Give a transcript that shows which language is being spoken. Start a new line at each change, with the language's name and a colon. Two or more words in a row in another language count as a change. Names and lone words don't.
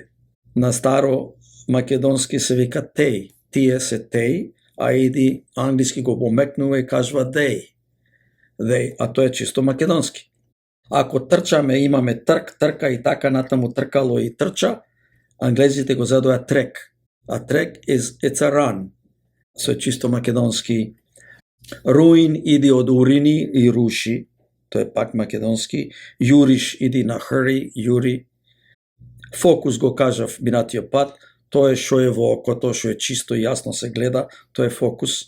Macedonian: На старо македонски се вика теј. Тие се теј, а иди англиски го помекнува и кажува they.
English: They,
Macedonian: а тоа е чисто македонски. Ако трчаме, имаме трк, трка и така натаму тркало и трча, англезите го задоа трек. А трек
English: it's a run.
Macedonian: Со чисто македонски. Руин иди од урини и руши, тоа е пак македонски. Јуриш иди на hurry, јури. Фокус го кажав минатиот пат, тоа е што е во окото, што е чисто и јасно се гледа, тоа е фокус.